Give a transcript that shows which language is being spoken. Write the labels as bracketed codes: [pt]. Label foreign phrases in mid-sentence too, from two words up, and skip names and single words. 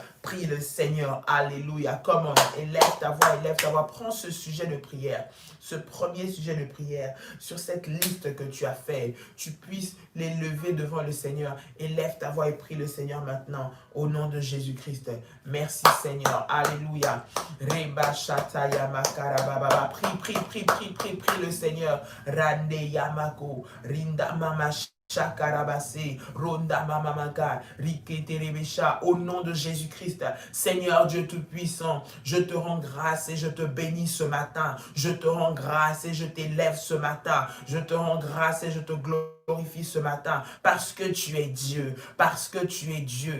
[fr] Prie le Seigneur. Alléluia. Comment? Élève ta voix, élève ta voix. Prends ce sujet de prière, ce premier sujet de prière, sur cette liste que tu as fait. Tu puisses l'élever devant le Seigneur. Élève ta voix et prie le Seigneur maintenant, au nom de Jésus-Christ. Merci Seigneur. Alléluia. Reba shataya makarababa. Prie le Seigneur. Rande yamako. Rinda mama Chakarabase, Ronda Mamamaka, Riketerebesha, au nom de Jésus-Christ, Seigneur Dieu Tout-Puissant, je te rends grâce et je te bénis ce matin. Je te rends grâce et je t'élève ce matin. Je te rends grâce et je te glorifie ce matin, parce que tu es Dieu, parce que tu es Dieu.